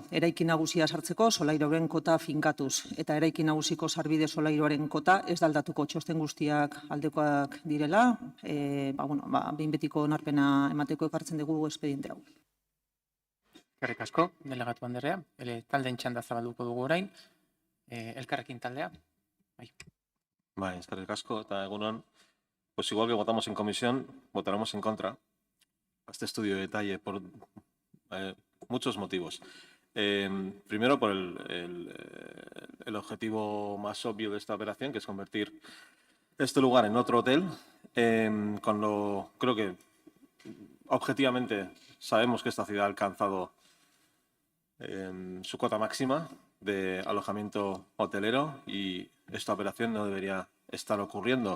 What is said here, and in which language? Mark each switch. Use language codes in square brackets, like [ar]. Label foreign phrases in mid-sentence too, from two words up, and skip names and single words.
[eu] Eraikin nagusia sartzeko solairuaren kota finkatuz eta eraikin nagusiko sarbide solairuaren kota ez da aldatuko, txosten guztiak aldekoak direla, behin betiko onarpena emateko ekartzen dugu espediente hau. Eskerrik asko, delegatu anderea, taldeen txanda zabalduko dugu orain, Elkarrekin taldea. Bai, eskerrik asko, eta egunon, [es] pues igual que votamos en comisión, votaremos en contra a este estudio de detalle por muchos motivos. Primero, por el objetivo más obvio de esta operación, que es convertir este lugar en otro hotel, creo que objetivamente sabemos que esta ciudad ha alcanzado su cota máxima de alojamiento hotelero y esta operación no debería estar ocurriendo.